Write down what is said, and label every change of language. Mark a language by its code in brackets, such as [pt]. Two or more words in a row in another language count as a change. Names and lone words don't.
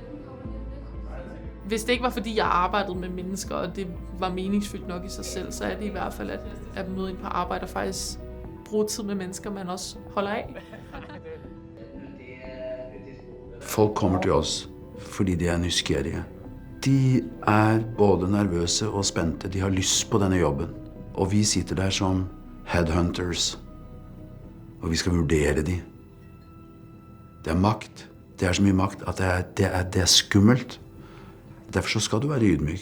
[da] Hvis det ikke var, fordi jeg arbejdede med mennesker, og det var meningsfyldt nok i sig selv, så er det i hvert fald at møde ind på arbejde og faktisk bruge tid med mennesker, man også holder af. Folk kommer til os, fordi de er nysgerrige. De er både nervøse og spændte. [no] De har lyst på denne jobben. Og vi sitter der som headhunters, og vi skal vurdere de. Det er makt. Det er så mye makt at det er skummelt. Derfor så skal du være ydmyk.